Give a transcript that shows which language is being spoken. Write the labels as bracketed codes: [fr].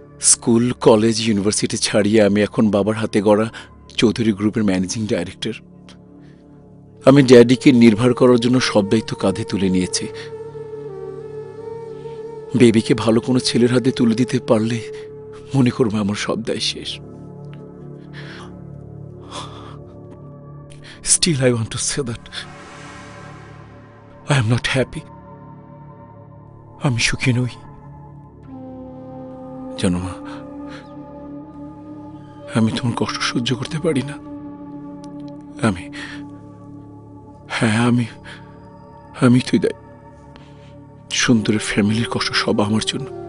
[bn] School, college, university ছাড়িয়ে আমি এখন বাবার হাতে গড়া চৌধুরী গ্রুপের ম্যানেজিং ডাইরেক্টর। আমি ড্যাডিকে নির্ভর করার জন্য সব দায়িত্ব কাঁধে তুলে নিয়েছি। বেবিকে ভালো কোনো ছেলের হাতে তুলে দিতে পারলে মনে করবো আমার সব দায় শেষ। [en] Still, I want to say that I am not happy. [bn] আমি সুখী নই। জানো মা, আমি তোমার কষ্ট সহ্য করতে পারি না। আমি তুই দায়। সুন্দরের ফ্যামিলির কষ্ট সব আমার জন্য।